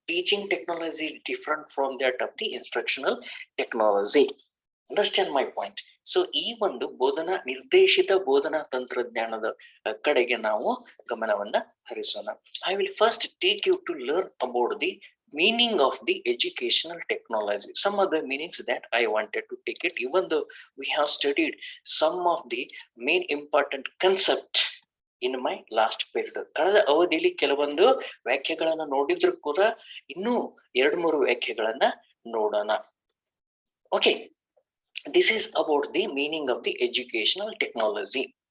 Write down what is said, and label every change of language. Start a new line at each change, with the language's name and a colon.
English: Teaching technology different from that of the instructional technology. Understand my point.
Kannada: So ಈ ಒಂದು ನಿರ್ದೇಶಿತ ಬೋಧನಾ ತಂತ್ರಜ್ಞಾನದ ಕಡೆಗೆ ನಾವು ಗಮನವನ್ನ ಹರಿಸೋಣ.
English: I will first take you to learn about the meaning of the educational technology. Some of the meanings that I wanted to take it, even though we have studied some of the main important concept in my last period.
Kannada: ಕಳೆದ ಅವಧಿಯಲ್ಲಿ ಕೆಲವೊಂದು ವ್ಯಾಖ್ಯೆಗಳನ್ನ ನೋಡಿದ್ರು ಕೂಡ ಇನ್ನೂ 2-3 ವ್ಯಾಖ್ಯೆಗಳನ್ನ ನೋಡೋಣ.
English: Okay, this is about the meaning of the educational technology.